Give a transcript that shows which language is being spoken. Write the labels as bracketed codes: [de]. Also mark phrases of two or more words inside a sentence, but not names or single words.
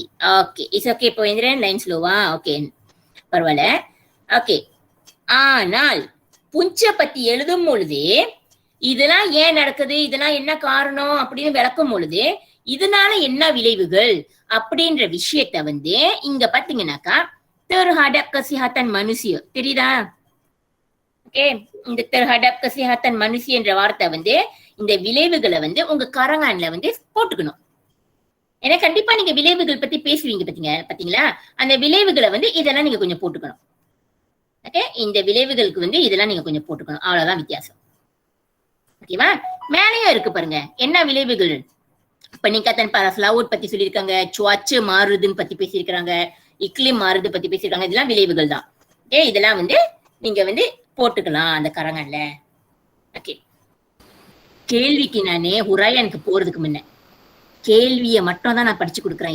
[ta] ஓகே, [en] it's okay [ta] புவேந்திரன், [en] line slowவா? [ta] ஓகே, பரவாயில்ல. ஓகே, ஆனால் புஞ்சை பத்தி எழுதும் பொழுது இதெல்லாம் ஏன் நடக்குது, இதெல்லாம் என்ன காரணம் அப்படின்னு விளக்கும் பொழுது இதனால என்ன விளைவுகள் அப்படின்ற விஷயத்த வந்து இங்க பாத்தீங்கன்னாக்கா [ms] terhadap kesihatan manusia [ta] தெரியுதா? ஓகே, இந்த [ms] terhadap kesihatan manusia [ta] என்ற வார்த்தை வந்து இந்த விளைவுகளை வந்து உங்க கரங்கான்ல வந்து போட்டுக்கணும். ஏன்னா கண்டிப்பா நீங்க விளைவுகள் பத்தி பேசுவீங்க பாத்தீங்களா? அந்த விளைவுகளை வந்து இதெல்லாம் நீங்க கொஞ்சம் போட்டுக்கணும். ஓகே, இந்த விளைவுகளுக்கு வந்து இதெல்லாம் நீங்க கொஞ்சம் போட்டுக்கணும். அவ்வளவுதான் வித்தியாசம். ஓகேவா? மேலேயும் இருக்கு பாருங்க என்ன விளைவுகள். [ms] peningkatan paras laut [ta] பத்தி சொல்லியிருக்காங்க, cuaca மாறுதுன்னு பத்தி பேசியிருக்காங்க, இக்லிம் மாறுது பத்தி பேசியிருக்காங்க. இதெல்லாம் விளைவுகள் தான். ஓகே, இதெல்லாம் வந்து நீங்க வந்து போட்டுக்கலாம் அந்த கரங்கல்ல. ஓகே, கேள்விக்கு நானே ஹுராயனுக்கு போறதுக்கு முன்ன கேள்வியை மட்டும் தான் நான் படிச்சு கொடுக்குறேன்.